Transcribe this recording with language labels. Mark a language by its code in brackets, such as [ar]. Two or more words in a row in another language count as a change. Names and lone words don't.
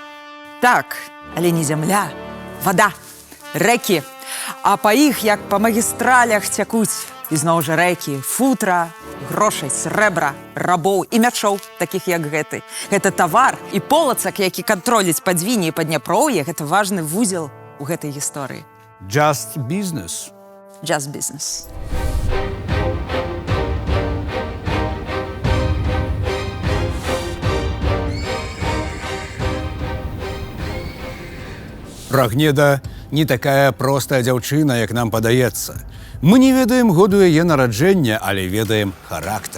[be] Так, але не зямля, вада, рэкі. А па іх, як па магістралях, цякуць ізноў жа рэкі, футра, грошай, срэбра, рабоў і мячоў, такіх як гэты. Гэта тавар і полацак, які кантроліць падзвінне і падняпроўе, гэта важны вузел у гэтай гісторыі. [en] Just business. Just business. [be] Рагнеда не такая простая дзяўчына, як нам падаецца. Мы не ведаем году яе нараджэння, але ведаем характар.